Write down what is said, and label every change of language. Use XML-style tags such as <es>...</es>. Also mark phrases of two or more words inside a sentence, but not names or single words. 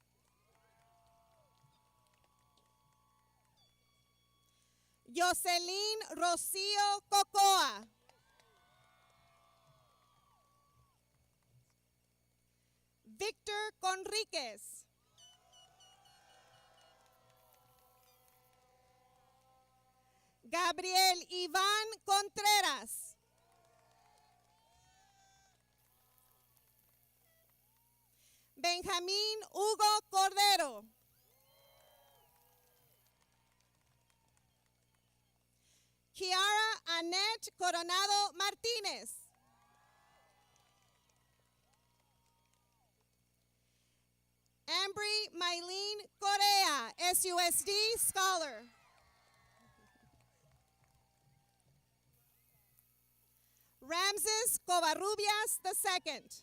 <en>Jocelyn Rocio Cocoa. Victor Conríquez. Gabriel Iván Contreras. Benjamín Hugo Cordero. Kiara Annette Coronado Martínez. Ambry Mylene Correa, SUSD Scholar. Ramses Covarrubias II.</en>